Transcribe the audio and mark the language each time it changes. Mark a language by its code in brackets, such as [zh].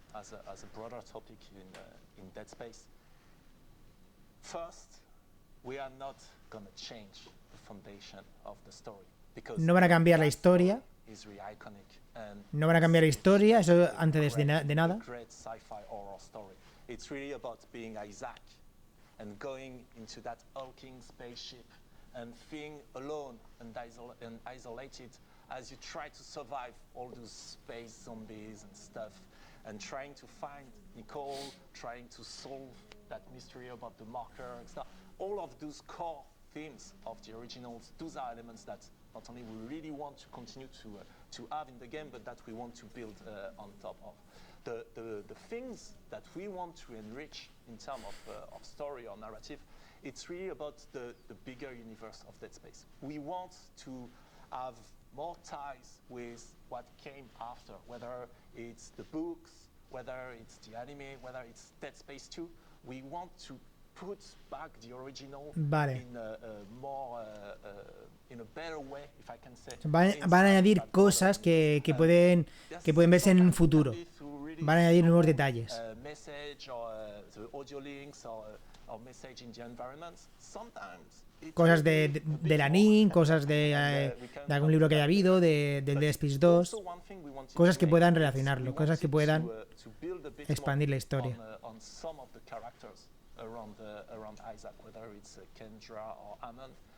[en] as a broader topic in Dead Space. First, we are not going to change the foundation of the story because [es] No van a cambiar la historia. [en] is really iconic and [es] No van a cambiar la historia, eso antes de nada. [en] great sci-fi horror story. It's really about being Isaac and going into that hulking spaceship and feeling alone and isolated as you try to survive all those space zombies and stuff, and trying to find Nicole, trying to solve that mystery about the marker and stuff. All of those core themes of the originals, those are elements that not only we really want to continue to have in the game, but that we want to build on top of. The things that we want to enrich in terms of story or narrative, it's really about the bigger universe of Dead Space. We want to have more ties with what came after, whether it's the books, whether it's the anime, whether it's Dead Space 2. We want to put back the original [es] Vale. [en] in a more in a better way, if I can say. [es] Van a añadir cosas que pueden verse en un futuro. Van a añadir nuevos detalles. [en] Message or the audio links or message in the environment. Sometimes [es] Cosas del anime, cosas de algún libro que haya habido, del Dead Space 2. Cosas que puedan relacionarlo, cosas que puedan expandir la historia. [en] on some of the characters around Isaac, whether it's Kendra or Ammon.